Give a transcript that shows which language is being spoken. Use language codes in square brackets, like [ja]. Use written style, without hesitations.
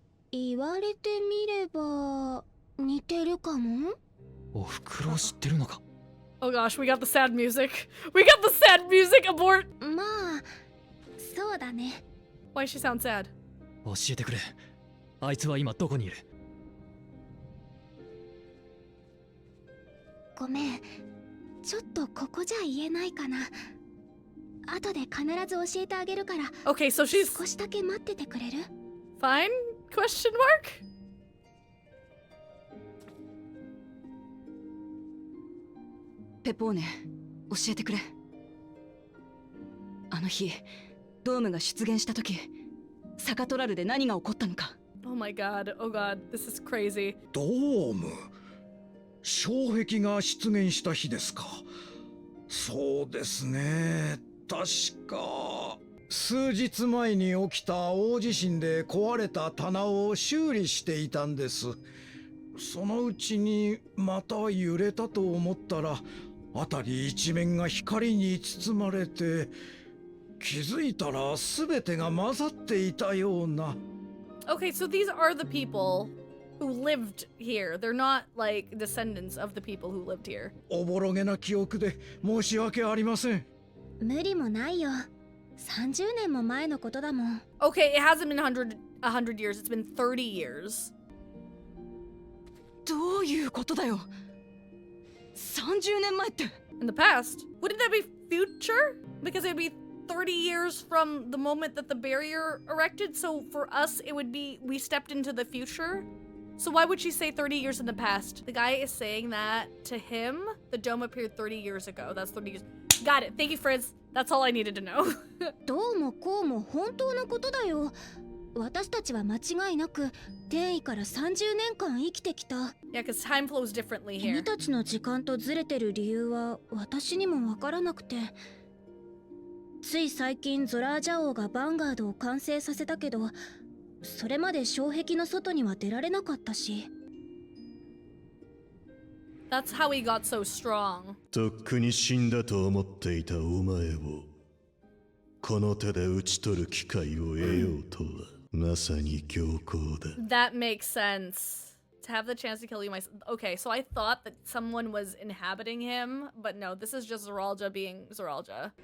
[ja] 言われてみれば似てるかもお袋を知ってるのか [en] Oh gosh, we got the sad music. We got the sad music, abort! [ja] まあそうだね。 [en] Why does she sound sad? [ja] 教えてくれ。あいつは今どこにいる？ごめん、ちょっとここじゃ言えないかな。後で必ず教えてあげるから。 [en] Okay, so she's [ja] 少しだけ待っててくれる？ [en] fine? Question mark? [ja] ペポーネ、教えてくれ。あの日ドームが出現した時、サカトラルで何が起こったのか。 [en] Oh my god, oh god, this is crazy. [ja] ドーム障壁が出現した日ですか。そうですね、確か数日前に起きた大地震で壊れた棚を修理していたんです。そのうちにまた揺れたと思ったら、辺り一面が光に包まれて、気づいたら全てが混ざっていたような。 [en] Okay, so these are the people who lived here. They're not like descendants of the people who lived here. [ja] おぼろげな記憶で申し訳ありません。無理もないよ。30年も前のことだもん。 [en] Okay, it hasn't been 100 years, it's been 30 years. [ja] どういうことだよ。30年前って。 [en] In the past? Wouldn't that be future? Because it would be 30 years from the moment that the barrier erected, so for us it would be we stepped into the future. So why would she say 30 years in the past? The guy is saying that to him, the dome appeared 30 years ago. That's 30 years. Got it. Thank you, Frizz. That's all I needed to know. [ja] どうもこうも本当のことだよ。私たちは間違いなく転移から30年間生きてきた。 [en] Yeah, because time flows differently [ja] 君 [en] here. [ja] たちの時間とずれてる理由は私にもわからなくて。つい最近ゾラージャ王がヴァンガードを完成させたけど、それまで障壁の外には出られなかったし。 [en] That's how he got so strong. [ja] とっくに死んだと思っていたお前をこの手で討ち取る機会を得ようとはまさに強行だ。 [en] That makes sense. To have the chance to kill you myself. Okay, so I thought that someone was inhabiting him, but no, this is just Zoralja being Zoralja.